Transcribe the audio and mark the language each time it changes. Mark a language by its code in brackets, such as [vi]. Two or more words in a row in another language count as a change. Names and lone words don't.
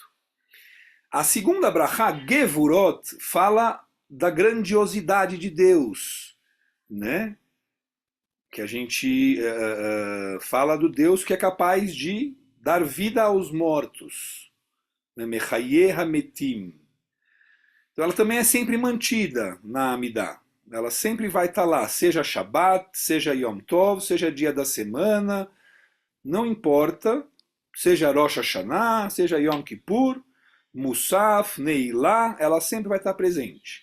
[pt] A segunda brachá, Gevurot, fala da grandiosidade de Deus, né? Que a gente fala do Deus que é capaz de dar vida aos mortos, né? [he] מחיה המתים. [pt] Então ela também é sempre mantida na Amidá. Ela sempre vai estar lá, seja Shabbat, seja Yom Tov, seja dia da semana, não importa, seja Rosh Hashanah, seja Yom Kippur, Musaf, Neilá, ela sempre vai estar presente.